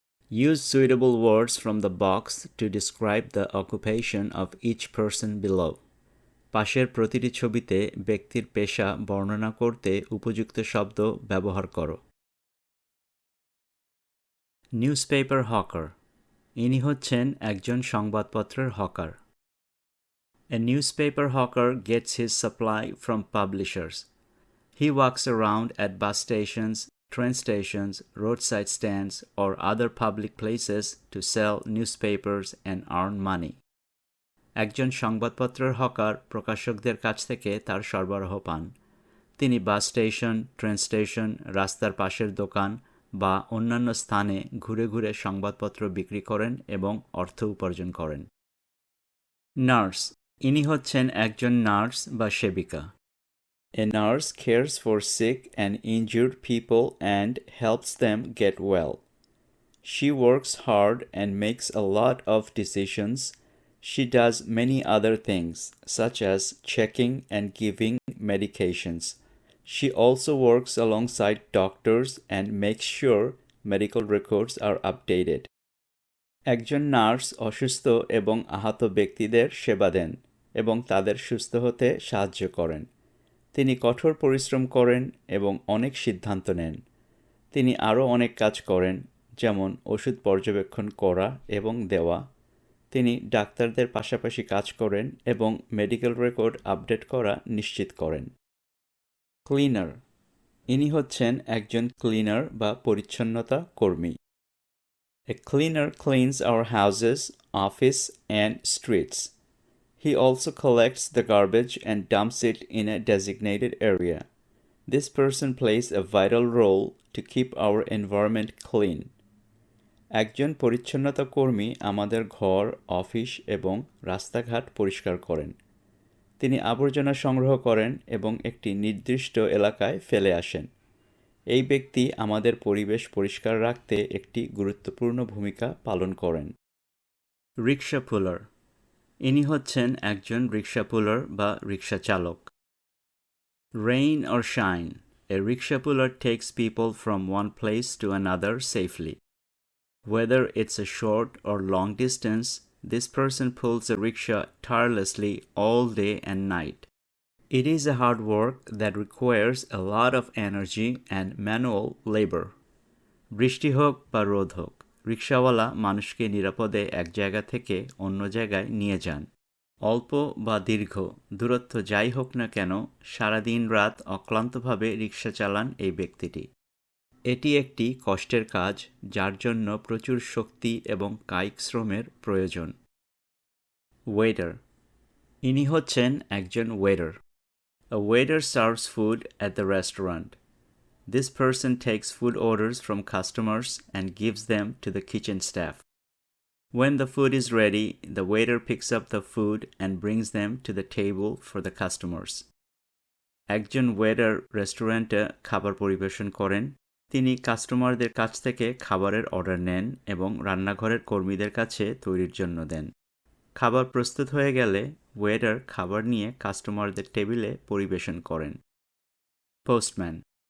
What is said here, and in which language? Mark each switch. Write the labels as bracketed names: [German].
[English] Use suitable words from the box to describe the occupation of each person below. [Bangla] পাশের প্রতিটি ছবিতে ব্যক্তির পেশা বর্ণনা করতে উপযুক্ত শব্দ ব্যবহার করো। নিউজপেপার হকার, ইনি হচ্ছেন একজন সংবাদপত্রের hawker. [English] A newspaper hawker gets his supply from publishers. He walks around at bus stations, train stations, roadside stands, or other public places to sell newspapers and earn money. [Bangla] একজন সংবাদপত্রের hawker প্রকাশকদের কাছ থেকে তার সরবরাহ পান। তিনি বাস স্টেশন, ট্রেন স্টেশন, রাস্তার পাশের দোকান বা অন্যান্য স্থানে ঘুরে ঘুরে সংবাদপত্র বিক্রি করেন এবং অর্থ উপার্জন করেন। নার্স, ইনি হচ্ছেন একজন নার্স বা সেবিকা। [English] A nurse cares for sick and injured people and helps them get well. She works hard and makes a lot of decisions. She does many other things, such as checking and giving medications. She also works alongside doctors and makes sure medical records are updated. [Bangla] একজন nurse অসুস্থ এবং আহত ব্যক্তিদের সেবা দেন এবং তাদের সুস্থ হতে সাহায্য করেন। তিনি কঠোর পরিশ্রম করেন এবং অনেক সিদ্ধান্ত নেন। তিনি আরও অনেক কাজ করেন, যেমন ওষুধ পর্যবেক্ষণ করা এবং দেওয়া। তিনি ডাক্তারদের পাশাপাশি কাজ করেন এবং মেডিকেল রেকর্ড আপডেট করা নিশ্চিত করেন। ক্লিনার, ইনি হচ্ছেন একজন ক্লিনার বা পরিচ্ছন্নতা কর্মী। [English] A cleaner cleans our houses, office, and streets. He also collects the garbage and dumps it in a designated area. This person plays a vital role to keep our environment clean. [Bangla] একজন পরিচ্ছন্নতা কর্মী আমাদের ঘর, office এবং রাস্তাঘাট পরিষ্কার করেন। তিনি আবর্জনা সংগ্রহ করেন এবং একটি নির্দিষ্ট এলাকায় ফেলে আসেন। এই ব্যক্তি আমাদের পরিবেশ পরিষ্কার রাখতে একটি গুরুত্বপূর্ণ ভূমিকা পালন করেন। রিক্সা পুলার। ইনি হচ্ছেন একজন রিক্সা পুলার বা রিক্সা চালক। [English] Rain or shine, a rickshaw puller takes people from one place to another safely. Whether it's a short or long distance, this person pulls a rickshaw tirelessly all day and night. It is a hard work that requires a lot of energy and manual labor. [Bangla] বৃষ্টি হোক বা রোদ হোক, রিক্সাওয়ালা মানুষকে নিরাপদে এক জায়গা থেকে অন্য জায়গায় নিয়ে যান। অল্প বা দীর্ঘ দূরত্ব যাই হোক না কেন, সারাদিন রাত অক্লান্তভাবে রিক্সা চালান এই ব্যক্তিটি। এটি একটি কষ্টের কাজ, যার জন্য প্রচুর শক্তি এবং কায়িক শ্রমের প্রয়োজন। ওয়েটার। ইনি হচ্ছেন একজন waiter. [English] A waiter serves food at the restaurant. This person takes food orders from customers and gives them to the kitchen staff. When the food is ready, the waiter picks up the food and brings them to the table for the customers. [Bangla] একজন waiter রেস্টুরেন্টে খাবার পরিবেশন করেন। তিনি কাস্টমারদের কাছ থেকে খাবারের অর্ডার নেন এবং রান্নাঘরের কর্মীদের কাছে তৈরির জন্য দেন। খাবার প্রস্তুত হয়ে গেলে ওয়েটার খাবার নিয়ে কাস্টমারদের টেবিলে পরিবেশন করেন। পোস্টম্যান।